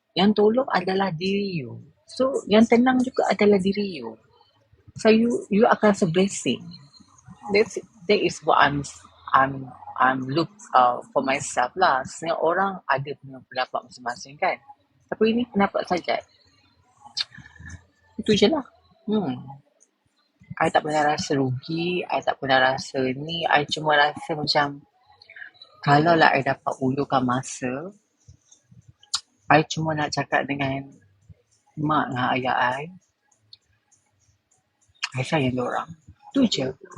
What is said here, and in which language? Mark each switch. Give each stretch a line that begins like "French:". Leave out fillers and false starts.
Malay: Yang tolong adalah diri you. So yang tenang juga adalah diri you. So you akan rasa blessing.
English: That is what I'm look for myself lah.
Malay: Sebenarnya orang ada punya pendapat masing-masing kan. Tapi ini pendapat saja. Itu je lah. I tak pernah rasa rugi. I tak pernah rasa ni. I cuma rasa macam kalau lah I dapat ulurkan masa, I cuma nak cakap dengan mak dengan ayah I sayang diorang. Tu je.